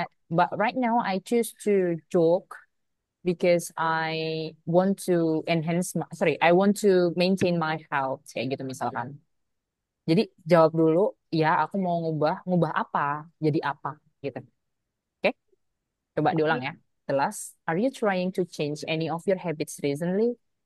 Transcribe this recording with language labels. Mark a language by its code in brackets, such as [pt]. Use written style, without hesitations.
[en] But right now I choose to jog because I want to I want to maintain my health [id] kayak gitu misalkan. Jadi jawab dulu, ya aku mau ngubah apa, jadi apa gitu. Oke, coba diulang [en] Okay. [id] ya. Jelas. [en] Are you trying to change any of your habits recently?